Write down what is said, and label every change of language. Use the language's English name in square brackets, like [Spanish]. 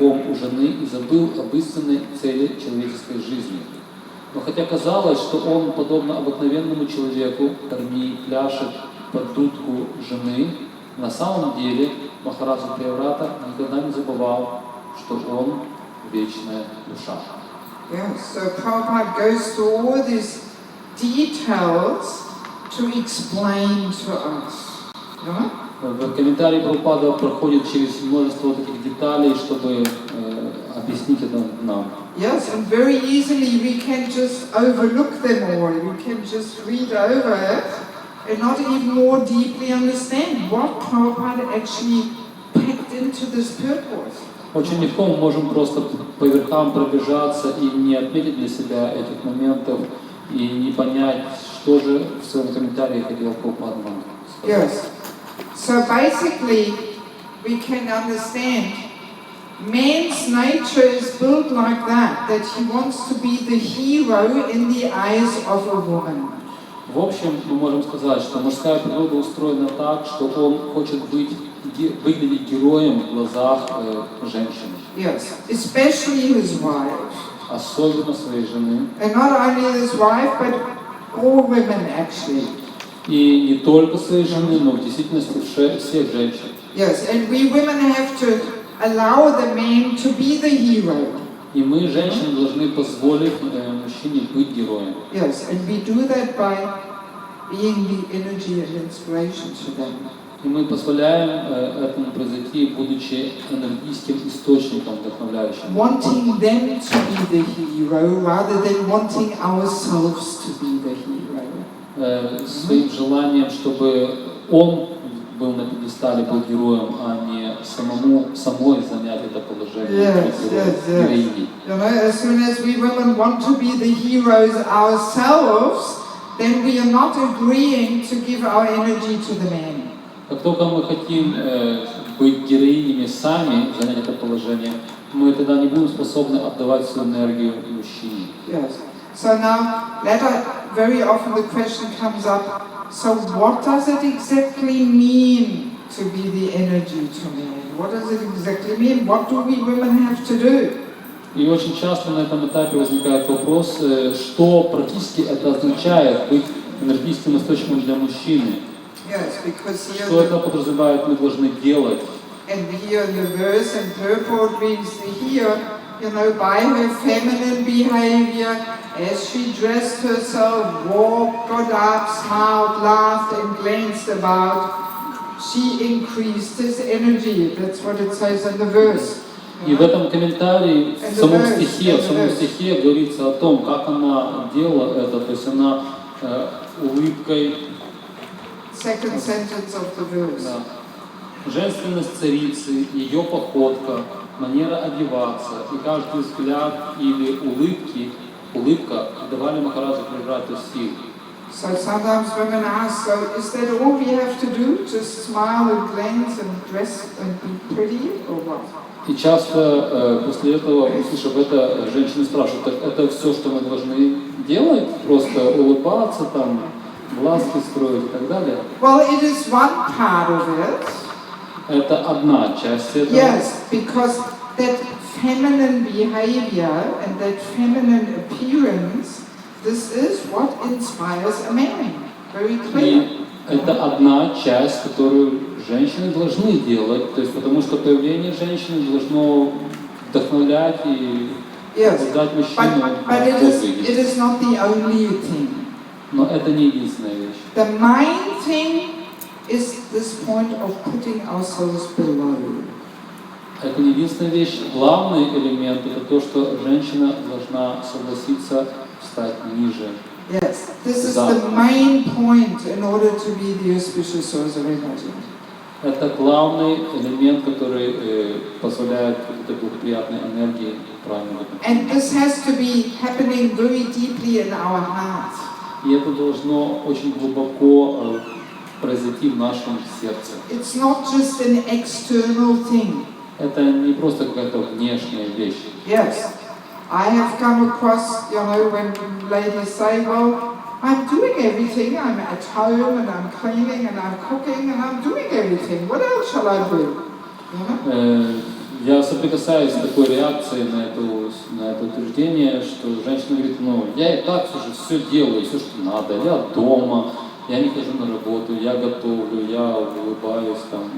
[Russian] целиком у жены и забыл об истинной цели человеческой жизни. Но хотя казалось, что он, подобно обыкновенному человеку, пляшет под дудку жены, на самом деле Махараджа Преврата никогда не забывал, что он вечная душа. [English] Yes, so Prabhupada goes through all these details to explain to us. No? [Russian] В комментарии Прабхупада проходит через множество таких деталей, чтобы объяснить это нам. [English] Yes, and very easily we can just overlook them all. We can just read over it and not even more deeply understand what Prabhupada actually packed into this purport. [Russian] Очень легко мы можем просто по верхам пробежаться и не отметить для себя этих моментов и не понять, что же в своем комментарии хотел Прабхупада нам сказать. [English] Yes. So basically, we can understand man's nature is built like that he wants to be the hero in the eyes of a woman. [Russian] В общем, мы можем сказать, что мужская природа устроена так, что он хочет выглядеть героем в глазах женщины. [English] Yes, especially his wife. [Russian] Особенно своей жены. [English] And not only his wife, but all women actually. [Russian] И не только своей жены, но в действительности всех женщин. [English] Yes, and we women have to allow the man to be the hero. [Russian] И мы, женщины, должны позволить мужчине быть героем. [English] Yes, and we do that by being the energy and inspiration to them. [Russian] И мы позволяем этому произойти, будучи энергийским источником, вдохновляющим. [English] Wanting them to be the hero rather than wanting ourselves to be the hero. [Russian] Своим желанием, чтобы он был на пьедестале, был героем, а не самой занять это положение. [English] Yes. You know, as soon as we women want to be the heroes ourselves, then we are not agreeing to give our energy to the man. [Russian] Как только мы хотим быть героинями сами, занять это положение, мы тогда не будем способны отдавать свою энергию мужчине. [English] Yes. So now, very often the question comes up, so what does it exactly mean to be the energy to man? What does it exactly mean? What do we women have to do? [Russian] И очень часто на этом этапе возникает вопрос, что практически это означает быть энергетическим источником для мужчины. [English] Yes, because here [Russian] Что это подразумевает, мы должны делать? [English] and here in the verse and purport reads here, you know, by her feminine behavior, as she dressed herself, walked, got up, smiled, laughed, and glanced about, she increased his energy. That's what it says in the verse. [Russian] И в этом комментарии, в самом стихе говорится о том, как она делала это, то есть она улыбкой. [English] Second sentence of the verse. [Russian] Да. Женственность царицы, ее походка, манера одеваться и каждый взгляд или улыбка давали Махараджа Преврату сил. [English] So sometimes women ask, so is that all we have to do? Just smile and glance and dress and be pretty, or what? [Russian] И часто после этого, услышав это, женщины спрашивают, так это все, что мы должны делать? Просто улыбаться, там, глазки строить и так далее? [English] Well, it is one part of it. [Russian] Это одна часть этого. [English] Yes, because that feminine behavior and that feminine appearance, this is what inspires a man. Very clear. [Russian] И это одна часть, которую женщины должны делать, то есть потому что появление женщины должно вдохновлять и побуждать мужчину на подвиги. [English] It is not the only thing. [Russian] Но это не единственная вещь. [English] The main thing is this point of putting ourselves below. [Russian] Это не единственная вещь. Главный элемент это то, что женщина должна согласиться стать ниже. [English] Yes, this is the main point in order to be the auspicious source of energy. [Russian] Это главный элемент, который позволяет этой благоприятной энергии правильно. [English] And this has to be happening very deeply in our heart. [Russian] И это должно очень глубоко произойти в нашем сердце. [English] It's not just an external thing. [Russian] Это не просто какая-то внешняя вещь. [English] Yes, I have come across, you know, when ladies say, well, I'm doing everything, I'm at home and I'm cleaning and I'm cooking and I'm doing everything. What else shall I do? You know? [Russian] я соприкасаюсь с такой реакцией на это утверждение, что женщина говорит, ну, я и так уже все делаю, все, что надо, я дома, я не хожу на работу, я готовлю, я улыбаюсь там.